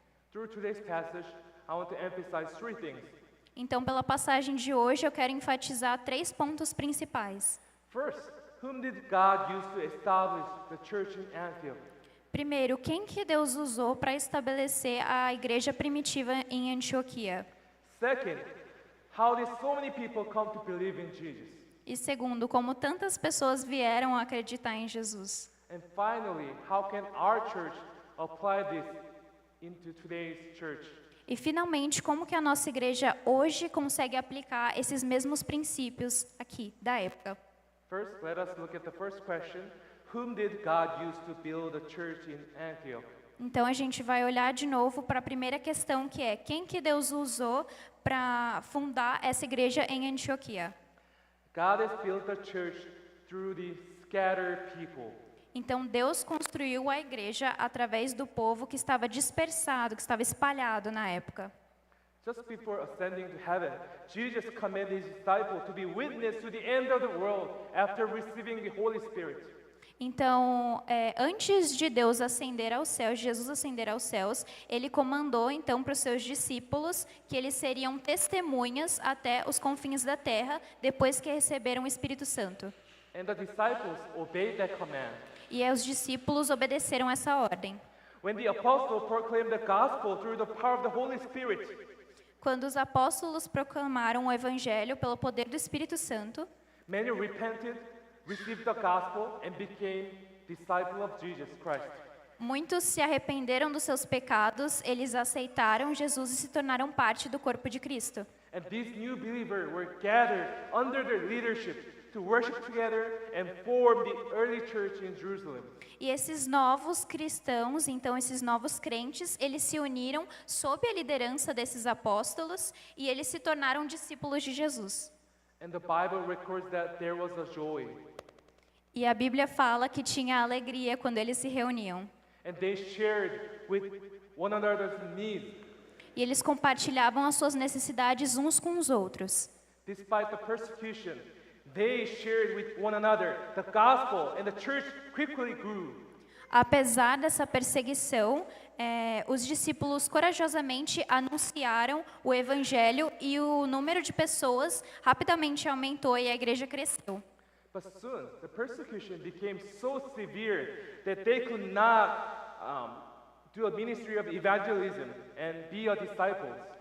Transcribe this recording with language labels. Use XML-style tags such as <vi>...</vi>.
<en>Through today's passage, I want to emphasize three things.</en> <pt>Então, pela passagem de hoje, eu quero enfatizar 3 pontos principais.</pt> <en>First, whom did God use to establish the church in Antioch?</en> <pt>Primeiro, quem que Deus usou para estabelecer a igreja primitiva em Antioquia?</pt> <en>Second, how did so many people come to believe in Jesus?</en> <pt>E segundo, como tantas pessoas vieram a acreditar em Jesus?</pt> <en>And finally, how can our church apply this into today's church?</en> <pt>E finalmente, como que a nossa igreja hoje consegue aplicar esses mesmos princípios aqui da época?</pt> <en>First, let us look at the first question. Whom did God use to build a church in Antioch?</en> <pt>Então a gente vai olhar de novo para a primeira questão, que é quem que Deus usou para fundar essa igreja em Antioquia?</pt> <en>God has built a church through the scattered people.</en> <pt>Então Deus construiu a igreja através do povo que estava dispersado, que estava espalhado na época.</pt> <en>Just before ascending to heaven, Jesus commanded his disciples to be witness to the end of the world after receiving the Holy Spirit.</en> <pt>Então, antes de Deus ascender aos céus, Jesus ascender aos céus, ele comandou então para os seus discípulos que eles seriam testemunhas até os confins da terra, depois que receberam o Espírito Santo.</pt> <en>And the disciples obeyed that command.</en> <pt>E os discípulos obedeceram essa ordem.</pt> <en>When the apostles proclaimed the gospel through the power of the Holy Spirit,</en> <pt>Quando os apóstolos proclamaram o evangelho pelo poder do Espírito Santo,</pt> <en>many repented, received the gospel, and became disciples of Jesus Christ.</en> <pt>muitos se arrependeram dos seus pecados, eles aceitaram Jesus e se tornaram parte do corpo de Cristo.</pt> <en>And these new believers were gathered under their leadership to worship together and form the early church in Jerusalem.</en> <pt>E esses novos cristãos, então esses novos crentes, eles se uniram sob a liderança desses apóstolos e eles se tornaram discípulos de Jesus.</pt> <en>And the Bible records that there was a joy.</en> <pt>E a Bíblia fala que tinha alegria quando eles se reuniam.</pt> <en>And they shared with one another's needs.</en> <pt>E eles compartilhavam as suas necessidades uns com os outros.</pt> <en>Despite the persecution, they shared with one another the gospel, and the church quickly grew.</en> <pt>Apesar dessa perseguição, os discípulos corajosamente anunciaram o evangelho e o número de pessoas rapidamente aumentou e a igreja cresceu.</pt> <en>But soon, the persecution became so severe that they could not do a ministry of evangelism and be a disciples.</en>